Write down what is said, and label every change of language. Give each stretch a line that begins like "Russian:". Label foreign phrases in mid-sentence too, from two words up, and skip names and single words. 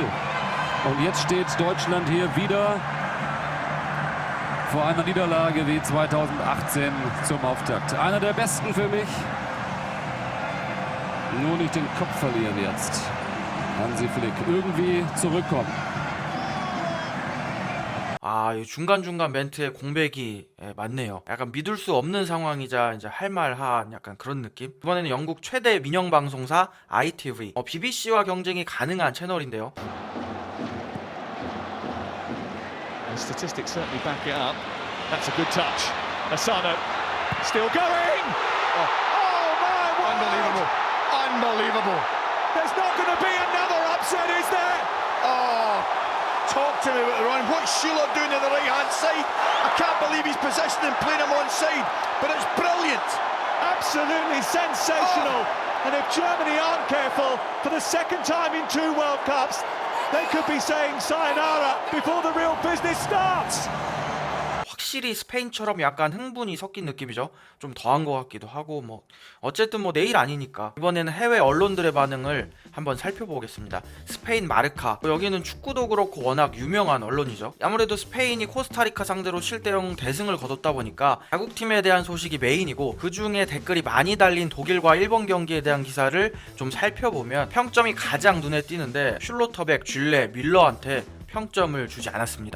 German: Und jetzt steht Deutschland hier wieder vor einer Niederlage wie 2018 zum Auftakt. Einer der besten für mich. Nur nicht den Kopf verlieren jetzt. Hansi Flick irgendwie zurückkommen.
Korean: 이 중간중간 멘트의 공백이 맞네요. 약간 믿을 수 없는 상황이자 이제 할말한 약간 그런 느낌. 이번에는 영국 최대 민영 방송사 ITV, BBC와 경쟁이 가능한 채널인데요.
English: The statistics certainly back it up. That's a good touch. Asano still going. Oh man! Unbelievable! Unbelievable! There's not going to be another upset, is there? Oh, talk to me about the run. What's Schuler doing on the right-hand side? I can't believe he's positioning and playing him onside, but it's brilliant. Absolutely sensational. And if Germany aren't careful, for the second time in 2 World Cups, they could be saying sayonara before the real business starts.
Korean: 확실히 스페인처럼 약간 흥분이 섞인 느낌이죠. 좀 더한 것 같기도 하고 어쨌든 내일 아니니까. 이번에는 해외 언론들의 반응을 한번 살펴보겠습니다. 스페인 마르카, 여기는 축구도 그렇고 워낙 유명한 언론이죠. 아무래도 스페인이 코스타리카 상대로 7대0 대승을 거뒀다 보니까 자국팀에 대한 소식이 메인이고, 그 중에 댓글이 많이 달린 독일과 일본 경기에 대한 기사를 좀 살펴보면 평점이 가장 눈에 띄는데 슐로터백, 쥘레, 밀러한테 평점을 주지 않았습니다.